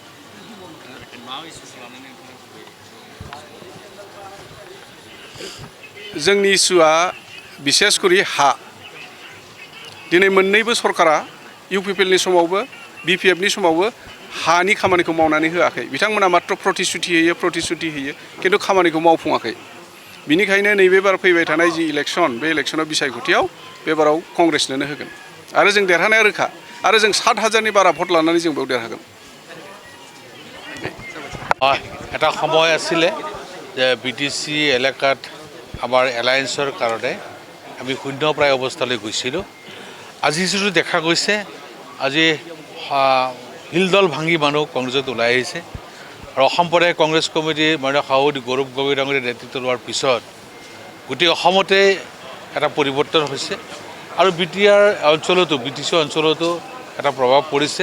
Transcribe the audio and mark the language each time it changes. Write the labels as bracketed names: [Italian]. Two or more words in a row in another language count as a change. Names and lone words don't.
[Bodo] जोंनि इस्युआ बिसेसकरि हा दिनै मोननैबो सरकारा इउपिपिएलनि समावबो बिपिएफनि समावबो हानि खामानिखौ मावनानै होआखै बिथांमोना मात्र प्रतिश्रुति होयो खिन्थु खामानिखौ मावफुङाखै बिनिखायनो नैबे बार फैबाय थानाय जि इलेक्सन बे इलेक्सनाव बिसायख'थियाव बे बाराव कंग्रेसनोनो होगोन आरो जों देरहानाया रोखा आरो जों 7,000नि बारा भट लानानै जों बेयाव देरहागोन। [Assamese] এটা সময় আছিলে যে বিটিসি এলেকাত আমাৰ এলায়েন্সৰ কাৰণে আমি শূন্যপ্ৰায় অৱস্থালৈ গৈছিলোঁ। আজি যিটো দেখা গৈছে আজি হিলদল ভাঙি মানুহ কংগ্ৰেছত ওলাই আহিছে আৰু অসম প্ৰদেশ কংগ্ৰেছ কমিটিৰ মাননীয় সভাপতি গৌৰৱ গগৈ ডাঙৰীয়াৰ নেতৃত্ব লোৱাৰ পিছত গোটেই অসমতে এটা পৰিৱৰ্তন হৈছে আৰু বিটিআৰ অঞ্চলতো বিটিচি অঞ্চলতো এটা প্ৰভাৱ পৰিছে।